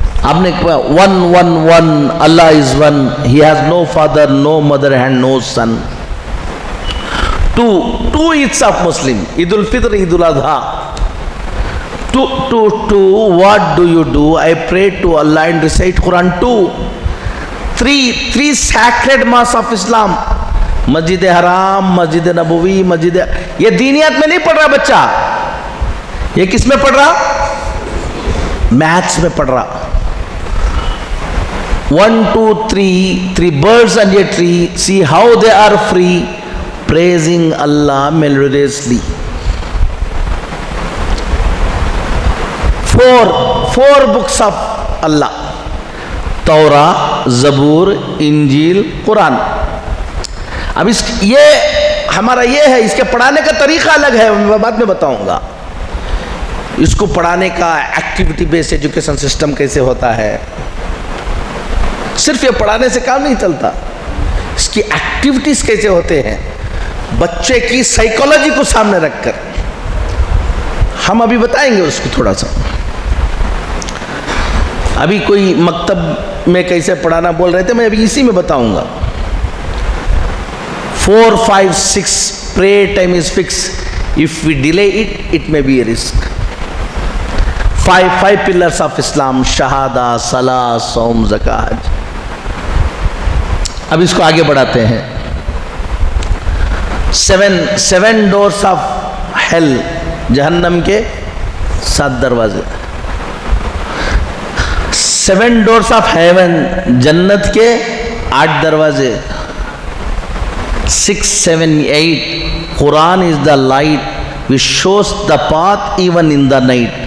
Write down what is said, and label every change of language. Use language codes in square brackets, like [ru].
[en] आपने 1 1 1 Allah is 1, he has no father no mother and no son. 2 Eids of Muslim, Eid ul Fitr, Eid ul Azha. 2 what do you do? I pray to Allah and recite Quran. 2 3 sacred mosques of Islam, [hi] मस्जिद हराम, मस्जिद नबवी, मस्जिद, ये दीनियात में नहीं पढ़ रहा बच्चा, ये किस में पढ़ रहा? मैथ्स में पढ़ रहा। [en] 1 2 3 birds and a tree, see how they are free, praising Allah melodiously. 4 books of Allah, तौरा, ज़बूर, इंजील, कुरान। [hi] अब ये हमारा ये है, इसके पढ़ाने का तरीका अलग है, मैं बाद में बताऊंगा। इसको पढ़ाने का एक्टिविटी बेस्ड एजुकेशन सिस्टम कैसे होता है, सिर्फ ये पढ़ाने से काम नहीं चलता, इसकी एक्टिविटीज कैसे होते हैं, बच्चे की साइकोलॉजी को सामने रखकर हम अभी बताएंगे उसको थोड़ा सा। अभी कोई मकतब में कैसे पढ़ाना बोल रहे थे, मैं अभी इसी में बताऊंगा। [en] 4 5 6 pray time is fix, if we delay it may be a risk. 5 pillars of Islam, शहादा, सला, सौम, ज़कात। [hi] अब इसको आगे बढ़ाते हैं। 7 [en] doors of hell, [hi] जहन्नम के 7 दरवाजे, [en] 7 doors of heaven, [hi] जन्नत के 8 दरवाजे, [en] 6, 7, 8, Quran is the light which shows the path even in the night.